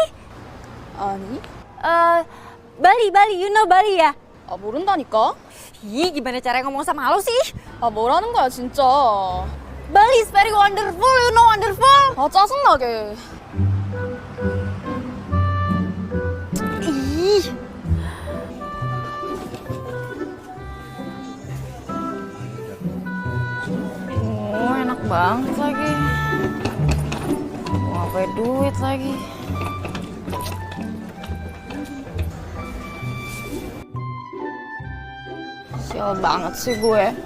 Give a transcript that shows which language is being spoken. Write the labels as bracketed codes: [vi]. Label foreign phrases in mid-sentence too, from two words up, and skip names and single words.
[ko] 아니? [en] Bali, you know Bali ya? [ko] 아, 모른다니까? [id] Ih, gimana cara ngomong sama lo sih? [ko] 아, 뭐라는 거야, 진짜. [en] Bali is very wonderful, you know wonderful? [ko] 아, 짜증나게. Ih. [id] Oh, enak banget lagi. Mau apa duit lagi? Sial banget sih gue.